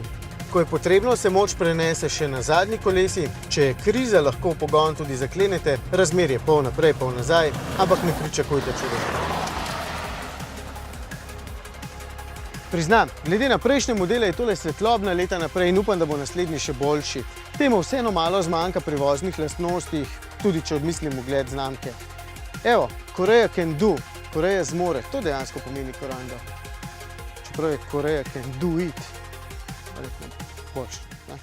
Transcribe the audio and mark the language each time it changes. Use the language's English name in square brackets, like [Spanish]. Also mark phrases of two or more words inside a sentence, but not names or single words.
[Slovenian] Ko je potrebno, se moč prenese še na zadnji kolesi, če je kriza, lahko pogon tudi zaklenete, razmer je pol naprej, pol nazaj, ampak ne pričakujte čudeža. Priznam, glede na prejšnje modele je tole svetlobna leta naprej in upam, da bo naslednji še boljši. Temu vseeno malo zmanjka pri voznih lastnostih, tudi če odmislim ugled znamke. Evo, [English] Korea can do, [Slovenian] Koreja zmore, to dejansko pomeni Corando. Čeprav je [English] Korea can do it. [Slovenian] Boš.